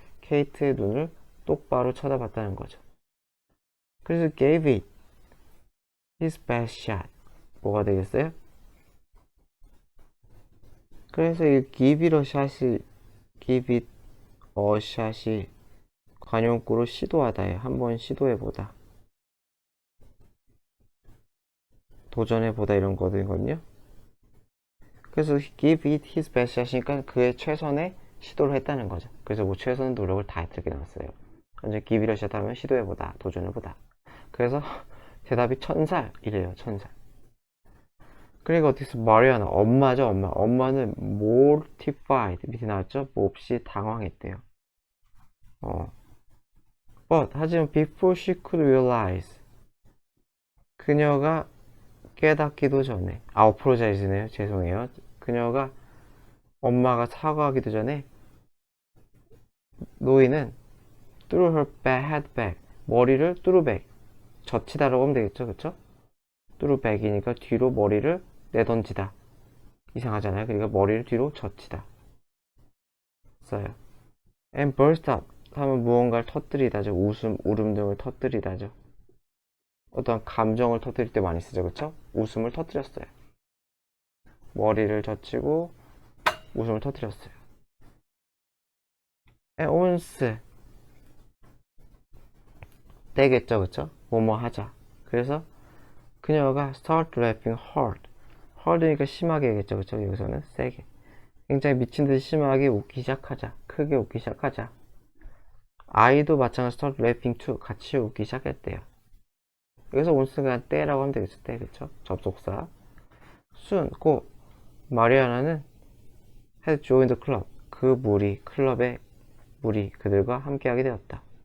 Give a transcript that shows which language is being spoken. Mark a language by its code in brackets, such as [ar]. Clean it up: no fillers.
[ko] 케이트의 눈을 똑바로 쳐다봤다는 거죠. 그래서 [en] gave it his best shot. [ko] 뭐가 되겠어요? 그래서 이 [en] give it a shot [ko] 이 give it a shot이 관용구로 시도하다예요. 한번 시도해보다. 도전해보다 이런 거거든요. 그래서 [en] give it his best shot [ko] 이니까 그의 최선의 시도를 했다는 거죠. 그래서 뭐 최선의 노력을 다했다 이렇게 나왔어요. 먼저 [en] give it a shot [ko] 하면 시도해보다, 도전해보다. 그래서 대답이 1000살이래요. 1000살. 그리고 어디서 마리아나 엄마죠. 엄마는 mortified 밑에 나왔죠. 몹시 당황했대요. [en] But [ko] 하지만 [en] before she could realize [ko] 그녀가 깨닫기도 전에 [en] apologize네요. [ko] 죄송해요. 그녀가 엄마가 사과하기도 전에 노인은 [en] threw her head back [ko] 머리를 threw back 젖히다라고 하면 되겠죠. 그쵸? threw back이니까 뒤로 머리를 내던지다 이상하잖아요. 그러니까 머리를 뒤로 젖히다 써요. [en] and burst out [ko] 하면 무언가를 터뜨리다죠. 웃음, 울음 등을 터뜨리다죠. 어떤 감정을 터뜨릴 때 많이 쓰죠. 그쵸? 웃음을 터뜨렸어요. 머리를 젖히고 웃음을 터뜨렸어요. [en] and once [ko] 되겠죠. 그쵸? 뭐뭐 하자. 그래서 그녀가 [en] start laughing hard. [ko] hard니까 심하게겠죠. 그쵸? 여기서는 세게. 굉장히 미친 듯이 심하게 웃기 시작하자. 크게 웃기 시작하자. 아이도 마찬가지로 [en] start laughing too. [ko] 같이 웃기 시작했대요. 여기서 once는 그냥 때라고 하면 되겠죠. 때. 그쵸? 접속사. [en] soon, [ko] 곧 마리아나는 [en] had joined the club. [ko] 그 무리, 클럽의 무리, 그들과 함께하게 되었다.